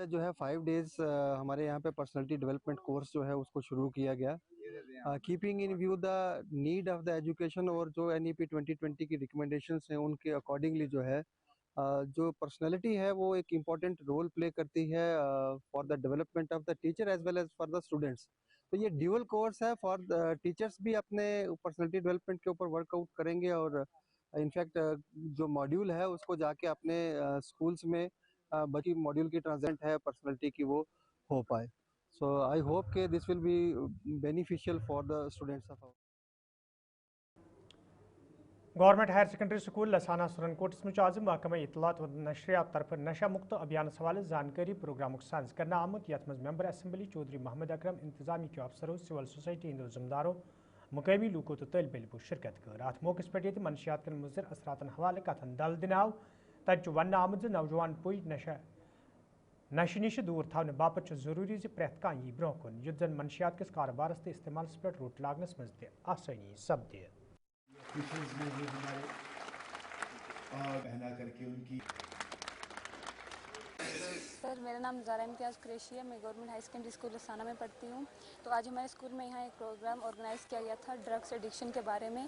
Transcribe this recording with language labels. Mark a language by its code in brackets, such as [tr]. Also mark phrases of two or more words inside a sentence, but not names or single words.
[ur] جو ہے 5 days ہمارے یہاں پہ [en] personality development course [ur] جو ہے اس کو شروع کیا گیا, [en] keeping in view the need of the education, [ur] اور جو NEP 2020 کی ریکمنڈیشنس ہیں ان کے اکارڈنگلی جو ہے جو پرسنالٹی ہے وہ ایک [en] important role play [ur] کرتی ہے [en] for the development of the teacher as well as for the students. [ur] تو یہ [en] dual course [ur] ہے [en] for teachers [ur] بھی اپنے [en] personality development [ur] کے اوپر [en] work out [ur] کریں گے, اور انفیکٹ جو ماڈیول ہے اس کو جا کے اپنے اسکولس میں باقی ماڈیول کی ٹرانزیکٹ ہے پرسنالٹی کی وہ ہو پائے. [en] So I hope کہ this will be beneficial for the students of. [ks] گورنمنٹ ہائر سیکنڈری سکول لسانہ سرنکوٹس میں آز محکمہ اطلاعات و نشریات طرف نشہ مکت ابھیان حوالہ زانکاری پروگرام ساز کرنا آمت, یت مز ممبر اسمبلی چودھری محمد اکرم, انتظامی کے افسروں, [en] civil society [ks] ہند ذمہ داروں, مقامی لوکو تو طالب علموں شرکت کر. ات موقع پہ منشیات کن مضر اثراتن حوالہ کتن دل دن آو. تت ون آمت نوجوان پوئی نشہ نش دور تھونے باپت ضروری پریت کان یہ برو کن, یت زن منشیات کس کاروبارس تو استعمالس پہ روٹ لاگنس مز آسانی سپد. [ur] میں جو ہمارے پہنا کر کے ان کی. سر میرا نام زارا امتیاز قریشی ہے, میں گورنمنٹ ہائی سیکنڈری اسکول لسانہ میں پڑھتی ہوں. تو آج ہمارے اسکول میں یہاں ایک پروگرام آرگنائز کیا گیا تھا [en] drugs addiction [ur] کے بارے میں.